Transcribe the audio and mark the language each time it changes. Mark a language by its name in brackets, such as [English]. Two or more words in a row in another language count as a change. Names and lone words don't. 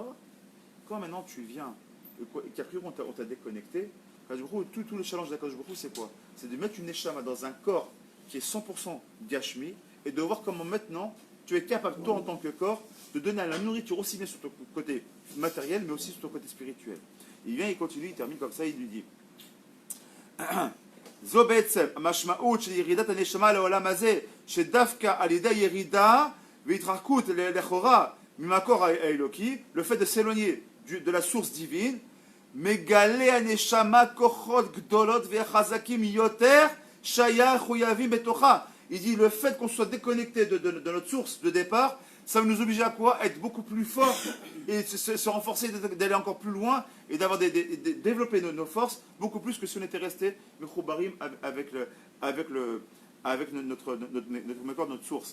[French] Quand maintenant tu viens, qu'a priori on t'a déconnecté, tout le challenge d' [Hebrew] הקדוש ברוך הוא, [French] c'est quoi? C'est de mettre une neshama dans un corps qui est 100% gashmi et de voir comment maintenant tu es capable, toi en tant que corps, de donner la nourriture aussi bien sur ton côté matériel mais aussi sur ton côté spirituel. Il vient, il continue, il termine comme ça, il lui dit [Hebrew] זו בעצם המשמעות של ירידת הנשמה לעולם הזה, שדווקא על ידי ירידה והתרחקות לכאורה ממקור האלוקי, [French] le fait de s'éloigner de la source divine, [Hebrew] מגלה הנשמה כוחות גדולות וחזקים יותר שהיו מחויבים בתוכה. [French] Il dit le fait qu'on soit déconnecté de notre source de départ, ça va nous obliger à quoi? Être beaucoup plus fort et se renforcer, d'aller encore plus loin et d'avoir développer nos forces beaucoup plus que si on était resté mechoubarim avec notre source.